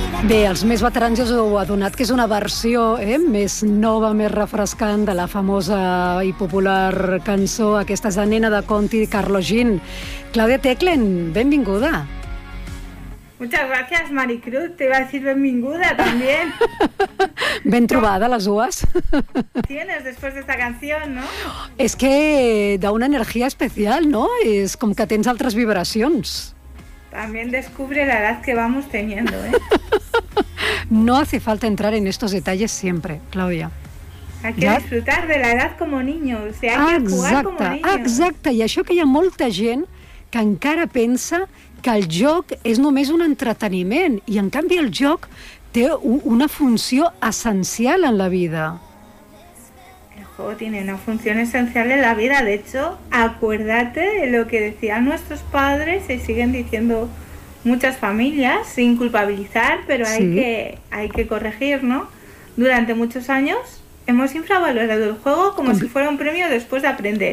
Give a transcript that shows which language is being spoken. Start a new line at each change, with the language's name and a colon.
Catalan: Bé, els més veterans ja us heu adonat que és una versió més nova, més refrescant de la famosa i popular cançó aquesta és la nena de Conti, Carlos Jean. Claudia Teclen, benvinguda.
Spanish: Muchas gracias, Maricruz. Te iba a decir benvinguda también.
Catalan: Ben trobada, les dues.
Spanish: Tienes después de esta canción, ¿no? Es que da una energía especial, ¿no? Es como que
Catalan: tens altres vibracions.
Spanish: También descubre la edad que vamos teniendo, ¿eh? No hace falta entrar en estos detalles siempre, Claudia. Hay que disfrutar de la edad como niño. O sea, hay
Catalan: exacte,
Spanish: que jugar como niño.
Catalan: Exacte, i això que hi ha molta gent que encara pensa que el joc és només un entreteniment i, en canvi, el joc té una funció essencial en la vida.
Spanish: El juego tiene una función esencial en la vida. De hecho, acuérdate de lo que decían nuestros padres y siguen diciendo muchas familias, sin culpabilizar, pero hay, hay que corregir, ¿no? Durante muchos años hemos infravalorado el juego como si fuera un premio después de aprender.